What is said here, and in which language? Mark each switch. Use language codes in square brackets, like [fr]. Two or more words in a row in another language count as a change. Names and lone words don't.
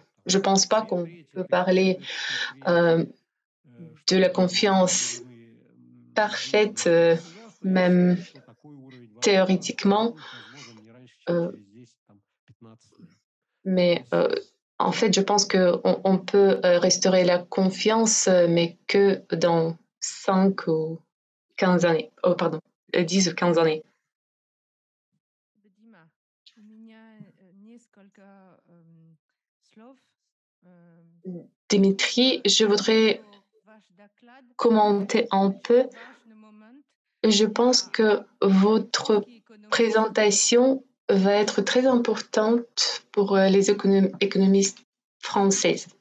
[fr] Je ne pense pas qu'on peut parler de la confiance parfaite, même théoriquement, mais en fait, je pense qu'on peut restaurer la confiance, mais que dans 5 ou 15 années. Oh, pardon, 10 ou 15 années. [ru] Дима, у меня несколько слов. [fr] Dimitri, je voudrais commenter un peu. Je pense que votre présentation va être très importante pour les économistes françaises.